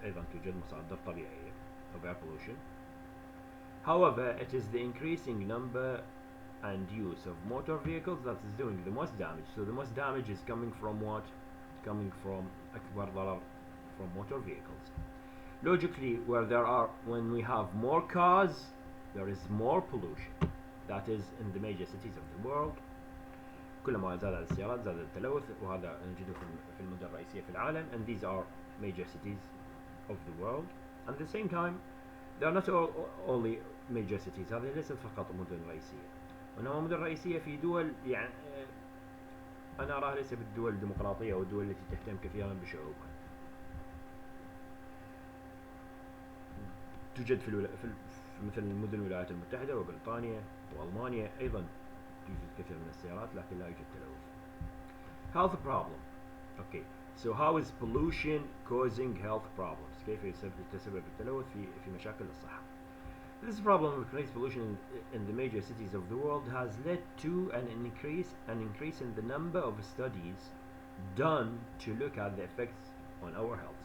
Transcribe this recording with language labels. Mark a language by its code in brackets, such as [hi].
[ar] أيضا توجد مصادر طبيعية [en] of air pollution. However, it is the increasing number and use of motor vehicles that is doing the most damage. So the most damage is coming from what? Coming from [ar] أكبر ضرر [en] from motor vehicles. Logically, when we have more cars, there is more pollution. That is in the major cities of the world. [ar] كلما زاد السيارات زاد التلوث وهذا نجده في المدن الرئيسية في العالم. [en] And these are major cities of the world. At the same time, they are not only major cities. [ar] هذه ليست فقط مدن رئيسية. وإنما مدن رئيسية في دول يعني أنا أراها ليس بالدول الديمقراطية أو الدول التي تهتم كثيرا بشعوبها. توجد في مثل مدن الولايات المتحدة وبريطانيا وألمانيا أيضا يوجد كثير من السيارات لكن لا يوجد تلوث. [en] Health problem. Okay, so how is pollution causing health problems? [ar] كيف يتسبب التلوث في مشاكل الصحة؟ [en] This problem of increased pollution in the major cities of the world has led to an increase in the number of studies done to look at the effects on our health.